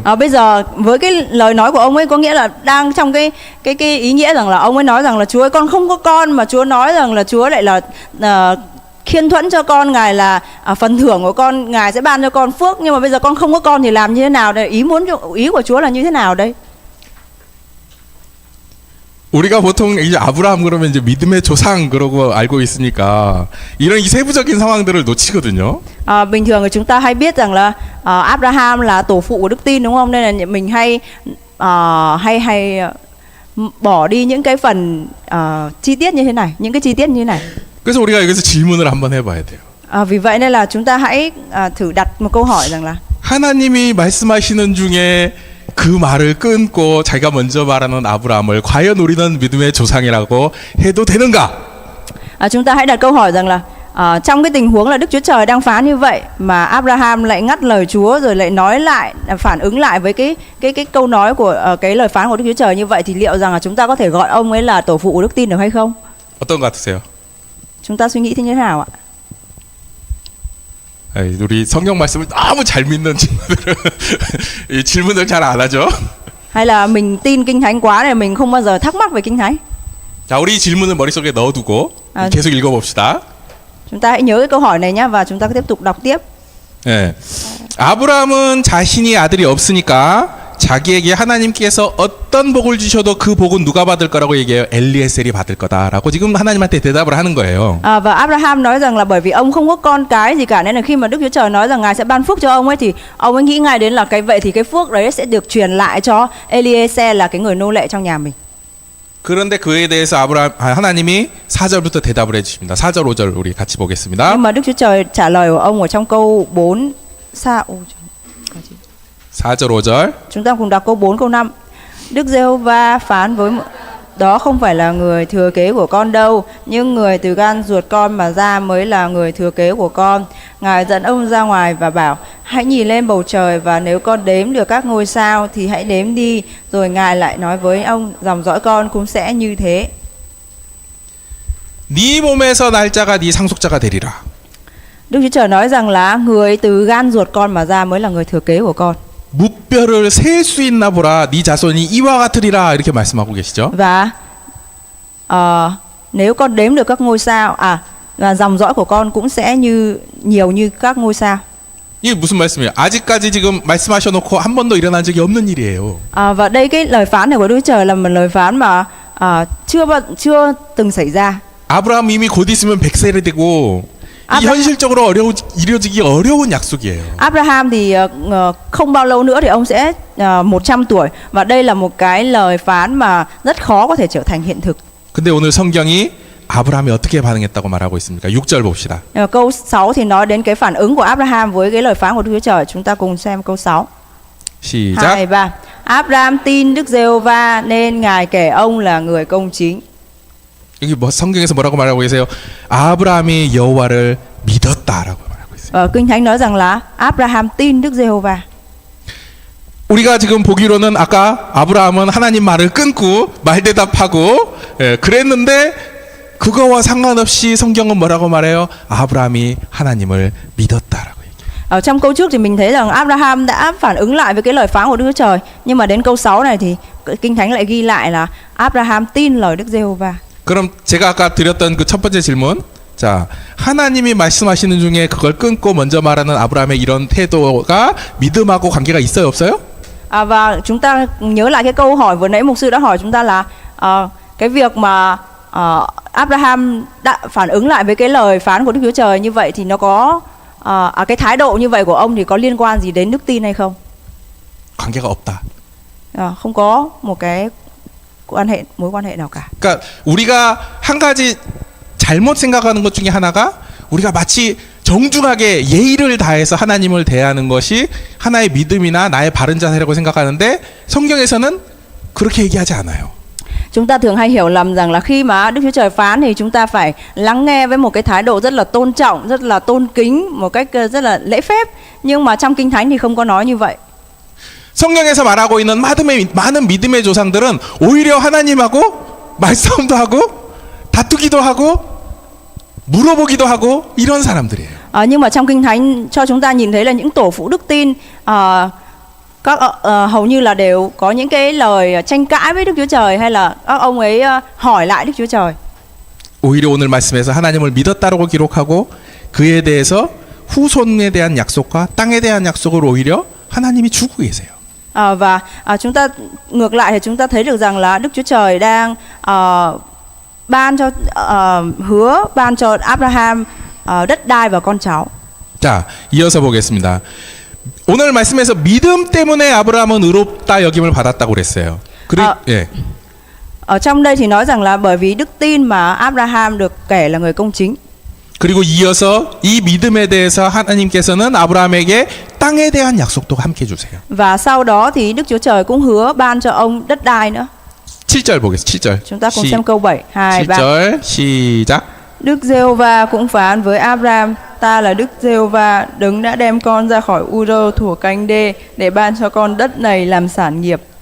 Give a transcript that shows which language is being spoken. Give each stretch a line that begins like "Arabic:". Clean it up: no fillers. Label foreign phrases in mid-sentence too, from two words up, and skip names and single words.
Vietnamese: Bây giờ với cái lời nói của ông ấy có nghĩa là đang trong cái ý nghĩa rằng là ông ấy nói rằng là Chúa ơi, con không có con, mà Chúa nói rằng là Chúa lại là khiên thuẫn cho con, Ngài là phần thưởng của con, Ngài sẽ ban cho con phước, nhưng mà bây giờ con không có con thì làm như thế nào đây? Ý của Chúa là như thế nào đây?
Korean: 우리가 보통 이제 아브라함 그러면 이제 믿음의 조상 그러고 알고 있으니까 이런 이 세부적인 상황들을 놓치거든요.
Vietnamese: Bình thường thì chúng ta hay biết rằng là Abraham là tổ phụ của đức tin, đúng không? Nên là mình hay bỏ đi những cái phần chi tiết như thế này, những cái chi tiết như thế này.
Korean: 그래서 우리가 여기서 질문을 한번 해봐야 돼요.
Vietnamese: Vì vậy nên là chúng ta hãy thử đặt một câu hỏi rằng là
Korean: 하나님이 말씀하시는 중에 그 말을 끊고 자기가 먼저 말하는 아브라함을 과연 우리는 믿음의 조상이라고 해도 되는가?
Vietnamese: Chúng ta hãy đặt câu hỏi rằng là trong cái tình huống là Đức Chúa Trời đang phán như vậy mà Abraham lại ngắt lời Chúa rồi lại nói lại, phản ứng lại với cái câu nói của cái lời phán của Đức Chúa Trời như vậy, thì liệu rằng là chúng ta có thể gọi ông ấy là tổ phụ của đức tin được hay không?
Korean: 어떤 것 같으세요?
Vietnamese: Chúng ta suy nghĩ thế như thế nào ạ?
Korean: 우리 성경 말씀을 너무 잘 믿는 친구들은 이 질문을 잘 안 하죠.
Vietnamese: Hay là mình tin Kinh Thánh quá này, mình không bao giờ thắc mắc về Kinh Thánh?
Korean: 자, 우리 질문을 머릿속에 넣어두고 계속 읽어봅시다.
Vietnamese: Chúng ta hãy nhớ cái câu hỏi này nhé, và chúng ta tiếp tục đọc tiếp.
Korean: 네. 아브라함은 자신이 아들이 없으니까 자기에게 하나님께서 어떤 복을 주셔도 그 복은 누가 받을 거라고 얘기해요? 엘리에셀이 받을 거다라고 지금 하나님한테 대답을 하는 거예요.
Vietnamese: Và Abraham nói rằng là bởi vì ông không có con cái gì cả, nên là khi mà Đức Chúa Trời nói rằng Ngài sẽ ban phước cho ông ấy, thì ông ấy nghĩ ngay đến là vậy thì cái phước đấy sẽ được truyền lại cho Eliezer, là cái người nô lệ trong nhà mình.
Korean: 그런데 그에 대해서 하나님이 4절부터 대답을 해주십니다. 4절 5절 우리 같이 보겠습니다.
Vietnamese: Nhưng mà Đức Chúa Trời trả lời của ông ở trong câu 4
Korean: 4절 5절.
Vietnamese: Chúng ta cùng đọc câu 4 câu 5. Đức Giê-hô-va phán với đó không phải là người thừa kế của con đâu, nhưng người từ gan ruột con mà ra mới là người thừa kế của con. Ngài dẫn ông ra ngoài và bảo: hãy nhìn lên bầu trời, và nếu con đếm được các ngôi sao thì hãy đếm đi. Rồi Ngài lại nói với ông: dòng dõi con cũng sẽ như thế.
Korean: 네 몸에서 날 자가 네 상속자가 되리라.
Vietnamese: Đức Chúa Trời nói rằng là người từ gan ruột con mà ra mới là người thừa kế của con.
Korean: 묵별을 셀 수 있나 보라. 네 자손이 이와 같으리라. 이렇게 말씀하고 계시죠.
Vietnamese: Và nếu con đếm được các ngôi sao, và dòng dõi của con cũng sẽ nhiều như các ngôi sao.
Korean: 이게 무슨 말씀이에요? 아직까지 지금 말씀하셔놓고 한 번도 일어난 적이 없는 일이에요.
Vietnamese: Và đây cái lời phán này của Đức Chúa Trời là một lời phán mà chưa từng xảy ra.
Korean: 아브라함 이미 곧 있으면 100세를 되고 이 현실적으로 이루어지기 어려운 약속이에요.
Vietnamese: Abraham thì không bao lâu nữa thì ông sẽ 100 tuổi, và đây là một cái lời phán mà rất khó có thể trở thành hiện thực.
Korean: 근데 오늘 성경이 아브라함이 어떻게 반응했다고 말하고 있습니까? 6절 봅시다.
Vietnamese: Câu 6 thì nói đến cái phản ứng của Abraham với cái lời phán của Đức Chúa Trời. Chúng ta cùng xem câu 6.
Korean: 시작. 2, 3.
Vietnamese: Abraham tin Đức Giê-hô-va nên Ngài kể ông là người công chính.
Korean: 여기 뭐 성경에서 뭐라고 말하고 계세요? 아브라함이 여호와를 믿었다라고 말하고 있어요.
Vietnamese: Kinh Thánh nói rằng là Abraham tin Đức Giê-hô-va.
Korean: 우리가 지금 보기로는 아까 아브라함은 하나님 말을 끊고 말대답하고 그랬는데 그거와 상관없이 성경은 뭐라고 말해요? 아브라함이 하나님을 믿었다라고 얘기해요.
Vietnamese: Ở trong câu trước thì mình thấy rằng Abraham đã phản ứng lại với cái lời phán của Đức Chúa Trời, nhưng mà đến câu 6 này thì Kinh Thánh lại ghi lại là Abraham tin lời Đức Giê-hô-va.
Korean: 그럼 제가 아까 드렸던 그 첫 번째 질문, 자 하나님이 말씀하시는 중에 그걸 끊고 먼저 말하는 아브라함의 이런 태도가 믿음하고 관계가 있어요, 없어요?
Vietnamese: Và chúng ta nhớ lại cái câu hỏi vừa nãy mục sư đã hỏi chúng ta là cái việc mà Abraham đã phản ứng lại với cái lời phán của Đức Chúa Trời như vậy thì nó có cái thái độ như vậy của ông thì có liên quan gì đến đức tin hay không?
Korean: 관계가 없다.
Vietnamese: Không có một cái mối quan hệ nào cả.
Korean: 그러니까 우리가 한 가지 잘못 생각하는 것 중에 하나가 우리가 마치 정중하게 예의를 다해서 하나님을 대하는 것이 하나의 믿음이나 나의 바른 자세라고 생각하는데 성경에서는 그렇게 얘기하지 않아요.
Vietnamese: Chúng ta thường hay hiểu lầm rằng là khi mà Đức Chúa Trời phán thì chúng ta phải lắng nghe với một cái thái độ rất là tôn trọng, rất là tôn kính, một cách rất là lễ phép. Nhưng mà trong Kinh Thánh thì không có nói như vậy.
Korean: 성경에서 말하고 있는 많은 믿음의 조상들은 오히려 하나님하고 말싸움도 하고 다투기도 하고 물어보기도 하고 이런 사람들이에요.
Vietnamese: Nhưng mà trong Kinh Thánh cho chúng ta nhìn thấy là những tổ phụ đức tin hầu như là đều có những cái lời tranh cãi với Đức Chúa Trời, hay là các ông ấy hỏi lại Đức Chúa Trời.
Korean: 오히려 오늘 말씀에서 하나님을 믿었다라고 기록하고 그에 대해서 후손에 대한 약속과 땅에 대한 약속을 오히려 하나님이 주고 계세요.
Vietnamese: Và chúng ta ngược lại thì chúng ta thấy được rằng là Đức Chúa Trời đang hứa ban cho Abraham đất đai và con cháu.
Korean: 자, 이어서 보겠습니다. 오늘 말씀에서 믿음 때문에 아브라함은 의롭다 여김을 받았다고 그랬어요. 예.
Vietnamese: Ở trong đây thì nói rằng là bởi vì đức tin mà Abraham được kể là người công chính.
Korean: 그리고 이어서 이 믿음에 대해서 하나님께서는 아브라함에게 땅에 대한 약속도 함께 주세요.
Vietnamese: Và sau đó thì Đức Chúa Trời cũng hứa ban cho ông đất đai nữa.
Korean: 7절 보겠습니다. 7절.
Vietnamese: Chúng ta cùng xem câu 7, 2, 3.
Korean: 7절 시작.
Vietnamese: Đức Giê-hô-va cũng phán với Abraham: Ta là Đức Giê-hô-va, đấng đã đem con ra khỏi U-rơ thuở canh đê để ban cho con đất này làm sản nghiệp.